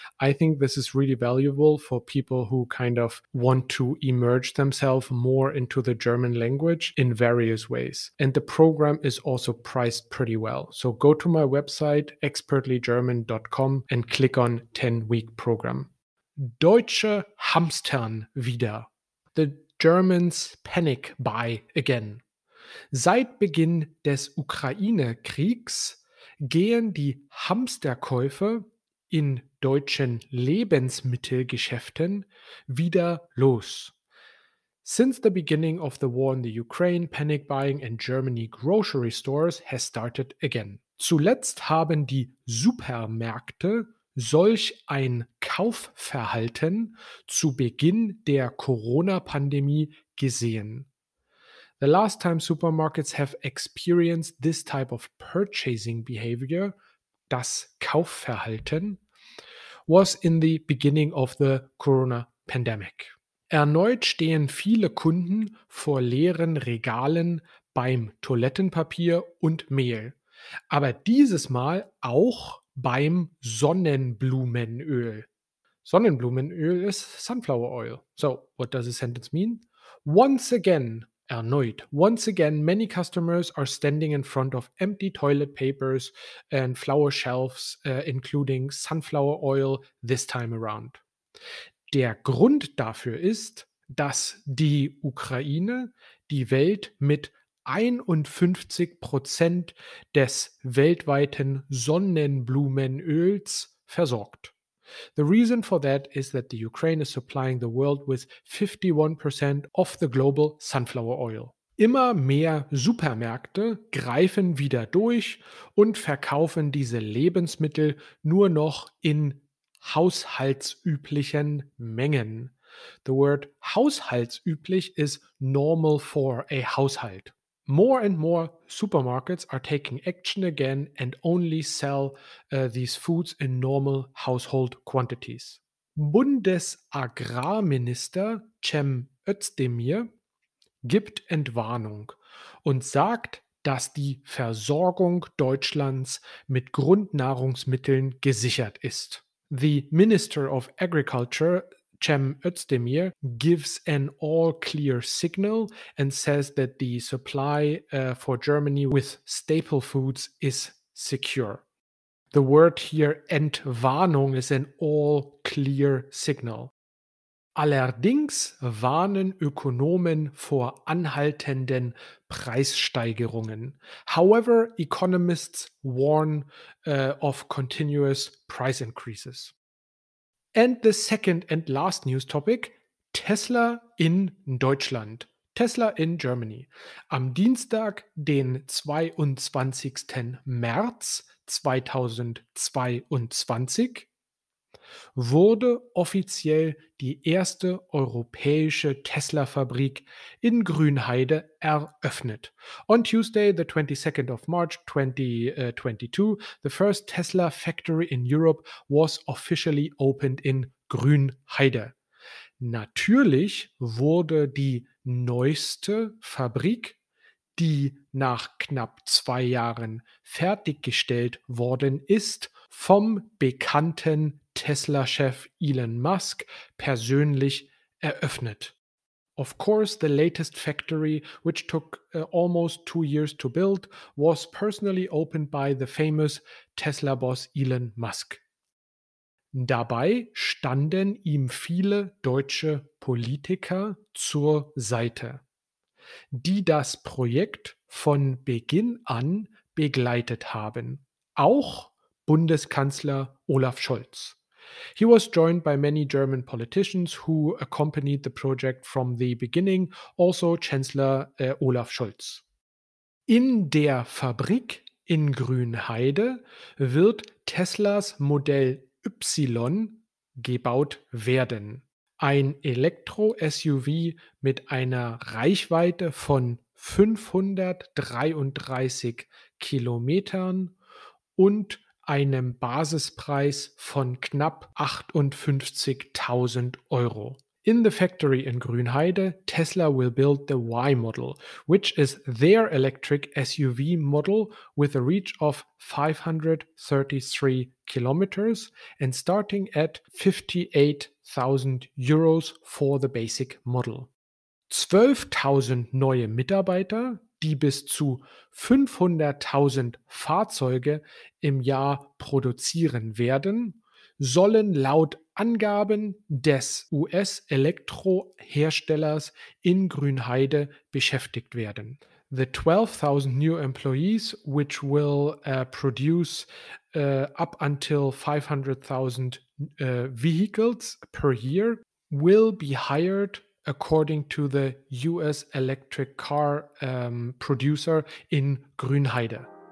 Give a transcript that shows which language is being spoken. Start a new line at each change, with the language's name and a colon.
English: I think this is really valuable for people who kind of want to immerse themselves more into the German language in various ways. And the program is also priced pretty well. So go to my website, expertlygerman.com, and click on 10-week program.
German: Deutsche hamstern wieder.
English: The Germans panic buy again.
German: Seit Beginn des Ukraine-Kriegs gehen die Hamsterkäufe in deutschen Lebensmittelgeschäften wieder los.
English: Since the beginning of the war in the Ukraine, panic buying in Germany grocery stores has started again.
German: Zuletzt haben die Supermärkte solch ein Kaufverhalten zu Beginn der Corona-Pandemie gesehen.
English: The last time supermarkets have experienced this type of purchasing behavior, das Kaufverhalten, was in the beginning of the Corona pandemic.
German: Erneut stehen viele Kunden vor leeren Regalen beim Toilettenpapier und Mehl, aber dieses Mal auch beim Sonnenblumenöl.
English: Sonnenblumenöl is sunflower oil. So, what does the sentence mean? Once again, erneut, once again, many customers are standing in front of empty toilet papers and flower shelves, including sunflower oil this time around.
German: Der Grund dafür ist, dass die Ukraine die Welt mit 51% des weltweiten Sonnenblumenöls versorgt.
English: The reason for that is that the Ukraine is supplying the world with 51% of the global sunflower oil.
German: Immer mehr Supermärkte greifen wieder durch und verkaufen diese Lebensmittel nur noch in haushaltsüblichen Mengen.
English: The word haushaltsüblich is normal for a household. More and more supermarkets are taking action again and only sell these foods in normal household quantities.
German: Bundesagrarminister Cem Özdemir gibt Entwarnung und sagt, dass die Versorgung Deutschlands mit Grundnahrungsmitteln gesichert ist.
English: The Minister of Agriculture, Cem Özdemir, gives an all-clear signal and says that the supply for Germany with staple foods is secure. The word here, Entwarnung, is an all-clear signal.
German: Allerdings warnen Ökonomen vor anhaltenden Preissteigerungen.
English: However, economists warn of continuous price increases. And the second and last news topic,
German: Tesla in Deutschland.
English: Tesla in Germany.
German: Am Dienstag, den 22. März 2022, wurde offiziell die erste europäische Tesla-Fabrik in Grünheide eröffnet.
English: On Tuesday, the 22nd of March 2022, the first Tesla factory in Europe was officially opened in Grünheide.
German: Natürlich wurde die neueste Fabrik, die nach knapp 2 Jahren fertiggestellt worden ist, vom bekannten Tesla-Chef Elon Musk persönlich eröffnet.
English: Of course, the latest factory, which took almost 2 years to build, was personally opened by the famous Tesla boss Elon Musk.
German: Dabei standen ihm viele deutsche Politiker zur Seite, die das Projekt von Beginn an begleitet haben, auch Bundeskanzler Olaf Scholz.
English: He was joined by many German politicians who accompanied the project from the beginning, also Chancellor Olaf Scholz.
German: In der Fabrik in Grünheide wird Teslas Modell Y gebaut werden. Ein Elektro-SUV mit einer Reichweite von 533 Kilometern und einem Basispreis von knapp 58.000 Euro.
English: In the factory in Grünheide, Tesla will build the Y model, which is their electric SUV model with a reach of 533 kilometers and starting at 58.000 Euros for the basic model.
German: 12.000 neue Mitarbeiter, die bis zu 500.000 Fahrzeuge im Jahr produzieren werden, sollen laut Angaben des US-Elektroherstellers in Grünheide beschäftigt werden.
English: The 12,000 new employees, which will produce up until 500,000 vehicles per year, will be hired according to the US electric car producer in Grünheide.